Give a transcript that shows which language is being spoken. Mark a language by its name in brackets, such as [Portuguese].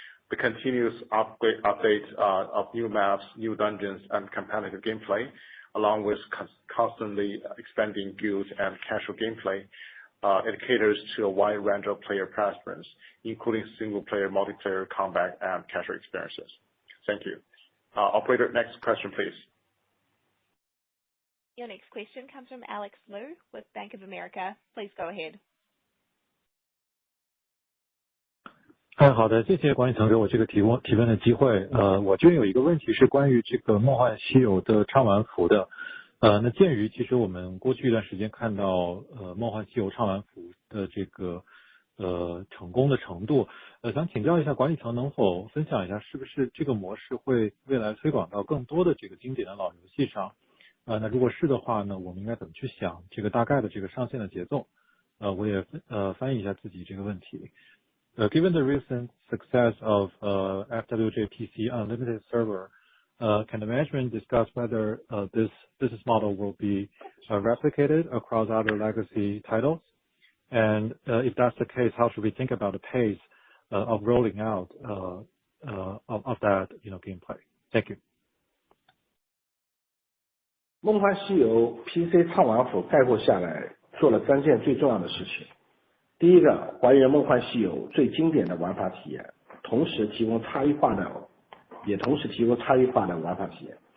[English] The continuous update of new maps, new dungeons, and competitive gameplay, along with constantly expanding guild and casual gameplay, it caters to a wide range of player preference, including single-player, multiplayer, combat, and casual experiences. Thank you. Operator, next question, please. Your next question comes from Alex Liu with Bank of America. Please go ahead. [Chinese] 好的，谢谢管理层给我这个提问的机会。我这边有一个问题是关于这个梦幻西游的畅玩服的。那鉴于其实我们过去一段时间看到梦幻西游畅玩服的这个成功的程度，想请教一下管理层能否分享一下，是不是这个模式会未来推广到更多的这个经典的老游戏上？那如果是的话呢，我们应该怎么去想这个大概的这个上线的节奏？我也翻译一下自己这个问题。 [English] Given the recent success of FWJ PC Unlimited server, can the management discuss whether this business model will be replicated across other legacy titles? And if that's the case, how should we think about the pace of rolling out of that gameplay? Thank you. [Chinese] 梦幻西游 PC 畅玩服概括下来，做了3件最重要的事情。第一个，还原梦幻西游最经典的玩法体验，同时提供差异化的玩法体验。